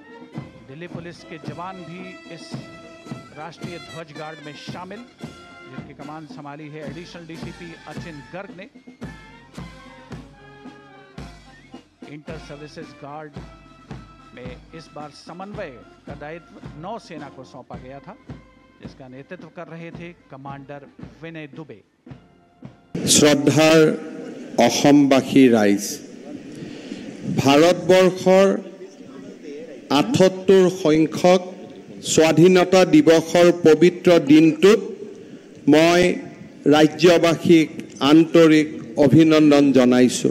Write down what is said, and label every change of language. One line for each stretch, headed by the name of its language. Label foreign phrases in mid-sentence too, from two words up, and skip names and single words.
Hindi: दिल्ली पुलिस के जवान भी इस राष्ट्रीय ध्वज गार्ड में शामिल, जिनकी कमान संभाली है
English: Additional DCP
Hindi: अचिन गर्ग ने। इंटर सर्विसेज गार्ड में इस बार समन्वय का दायित्व नौसेना को सौंपा गया था, जिसका नेतृत्व कर रहे थे कमांडर विनय दुबे।
Assamese: শ্ৰদ্ধাৰ অসমবাসী ৰাইজ, ভাৰতবৰ্ষৰ ৭৮ সংখ্যক স্বাধীনতা দিৱসৰ পবিত্ৰ দিনটোত মই ৰাজ্যবাসীক আন্তৰিক অভিনন্দন জনাইছোঁ।